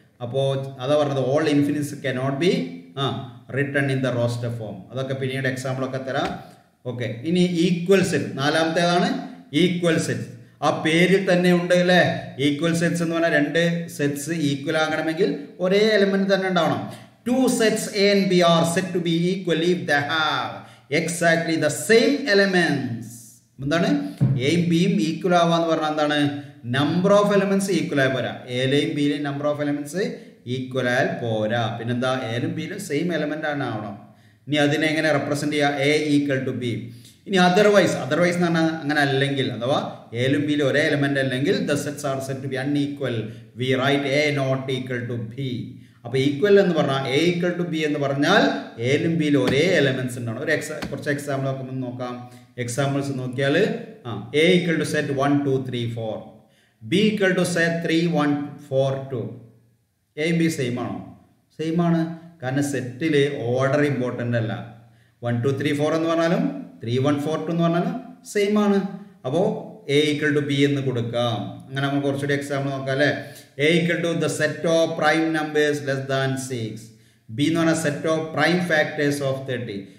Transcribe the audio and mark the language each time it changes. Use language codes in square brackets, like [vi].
[ml] അപ്പോൾ അതാ പറഞ്ഞത്, [en] All infinites cannot be written in the roster form. [ml] അതൊക്കെ പിന്നീട് എക്സാമ്പിളൊക്കെ തരാം. ഓക്കെ, ഇനി ഈക്വൽ സെറ്റ്. നാലാമത്തേതാണ് equal set. ആ പേരിൽ തന്നെ ഉണ്ട് അല്ലേ? ഈക്വൽ സെറ്റ്സ് എന്ന് പറഞ്ഞാൽ 2 സെറ്റ്സ് ഈക്വൽ ആകണമെങ്കിൽ ഒരേ എലമെന്റ് തന്നെ ഉണ്ടാവണം. [en] 2 sets A and B are said to be equal if they have exactly the same elements. [ml] എന്താണ്? എയും ബിയും ഈക്വൽ ആവാന്ന് പറഞ്ഞാൽ എന്താണ്? നമ്പർ ഓഫ് എലമെന്റ്സ് ഈക്വൽ ആയി പോരാ. എയിലെയും ബിയിലെയും നമ്പർ ഓഫ് എലമെന്റ്സ് ഈക്വൽ ആയാൽ പോരാ. പിന്നെന്താ? എയിലും ബിയിലും സെയിം എലമെന്റ് ആണ് ആവണം. ഇനി അതിനെ എങ്ങനെ റെപ്രസെന്റ് ചെയ്യുക? A = B. ഇനി അതർവൈസ് എന്ന് പറഞ്ഞാൽ അങ്ങനെ അല്ലെങ്കിൽ, അഥവാ എയിലും ബിയിലും ഒരേ എലമെന്റ് അല്ലെങ്കിൽ [en] the sets are said to be unequal. We write A not equal to B. [ml] അപ്പോൾ ഈക്വൽ എന്ന് പറഞ്ഞാൽ A = B എന്ന് പറഞ്ഞാൽ എയിലും ബിയിലും ഒരേ എലമെന്റ്സ് ഉണ്ടാണ്. കുറച്ച് എക്സാമ്പിൾ ഒക്കെ നോക്കാം. എക്സാമ്പിൾസ് നോക്കിയാൽ A = set 1, 2, 3, 4. B = set 3, 1, 4, 2. A, B same ആണോ? സെയിം ആണ്. കാരണം സെറ്റിൽ ഓർഡർ ഇമ്പോർട്ടൻ്റ് അല്ല. 1, 2, 3, 4 എന്ന് പറഞ്ഞാലും 3, 1, 4, 2 എന്ന് പറഞ്ഞാലും സെയിം ആണ്. അപ്പോൾ A = B എന്ന് കൊടുക്കാം. അങ്ങനെ നമുക്ക് കുറച്ചുകൂടി എക്സാമ്പിൾ നോക്കാം അല്ലേ? [en] A = the set of prime numbers less than 6. B [ml] എന്ന് പറഞ്ഞാൽ [en] Set of prime factors of 30.